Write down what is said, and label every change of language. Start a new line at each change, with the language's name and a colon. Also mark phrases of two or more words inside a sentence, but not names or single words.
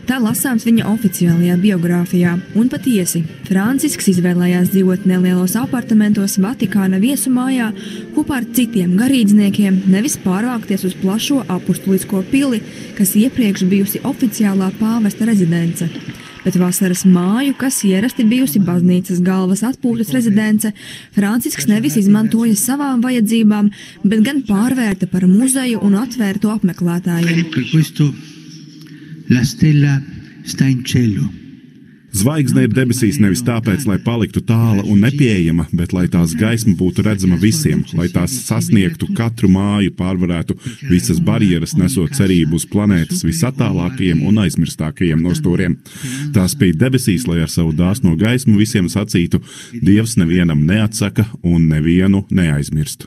Latvian: Tā lasāms viņa oficiālajā biogrāfijā, un patiesi, Francisks izvēlējās dzīvot nelielos apartamentos Vatikāna viesumājā kopā ar citiem garīdzniekiem, nevis pārvākties uz plašo apustulisko pili, kas iepriekš bijusi oficiālā pāvesta rezidence. Bet vasaras māju, kas ierasti bijusi baznīcas galvas atpūtas rezidence, Francisks nevis izmantoja savām vajadzībām, bet gan pārvērta par muzeju un atvērtu apmeklētājiem.
Italian: La stella sta in cielo.
Latvian: Zvaigzne ir debesīs nevis tāpēc, lai paliktu tāla un nepieejama, bet lai tās gaisma būtu redzama visiem, lai tās sasniegtu katru māju, pārvarētu visas barjeras, nesot cerību uz planētas visatālākajiem un aizmirstākajiem nostūriem. Tās spīd debesīs, lai ar savu dāsno gaismu visiem sacītu, Dievs nevienam neatsaka un nevienu neaizmirst.